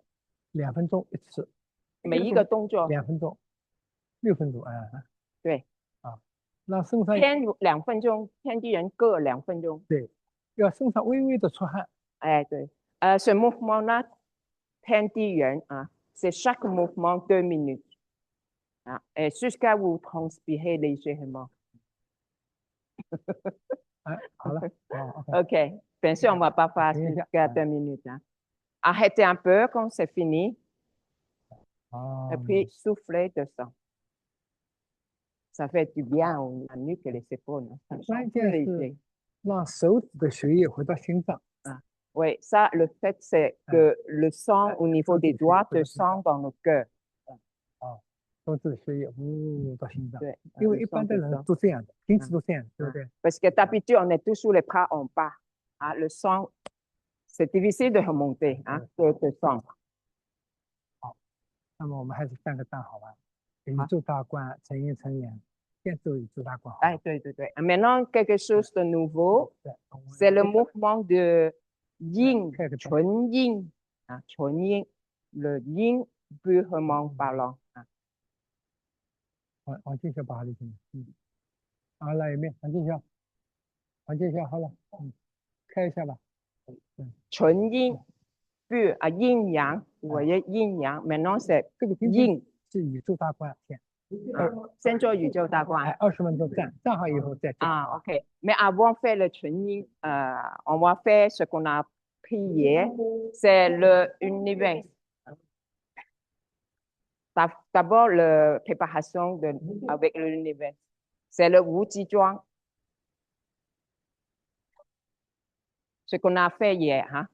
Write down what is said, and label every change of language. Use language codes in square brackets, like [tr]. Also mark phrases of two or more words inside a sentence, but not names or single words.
[zh] 2 分钟一次，每一个动作 2分钟，6分钟，对，啊，让身上天2分钟，天地人各2分钟。对，要身上微微的出汗。哎， [fr] 对，ce mouvement-là, [zh] 天地人啊, [fr] c'est chaque mouvement 2 minutes. Ah, et jusqu'à vous transpirer légèrement. [zh] 哎，好了，好 [fr] OK, bien sûr, on va pas faire jusqu'à 2 minutes. Hein. Arrêtez un peu quand c'est fini. Et puis, soufflez descend. Ça fait du bien aux nuque et les épaules. Oui, ça, le fait, c'est que le sang au niveau des doigts descend dans le cœur. [zh] 手指血液到心脏，因为一般的人都这样的，平时都这样，对不对？ [fr] Parce que d'habitude, on est toujours les bras en bas. Hein, le sang, c'est difficile de remonter, hein, de descendre. [zh] 好，那么我们还是站个站好吧？宇宙大观，成阴成阳，现在宇宙大观。哎， [fr] 对。Maintenant, quelque chose de nouveau, c'est le mouvement de yin, 纯阴, hein, 纯阴, le yin purement parlant. [zh] 往进去把它理清。好，来一遍，往进去，好了，开一下吧。 [fr] 纯阴 pur à yin yang, vous voyez yin yang. Maintenant, c'est yin. [zh] 是宇宙大观先。先做宇宙大观。 20分钟站好以后再做。 [fr] OK. Mais avant de faire le 纯阴, on va faire ce qu'on a pris hier, c'est le univers. D'abord, la préparation avec l'univers. C'est le Wu Ji Zhuang. Ce qu'on a fait hier. Hein?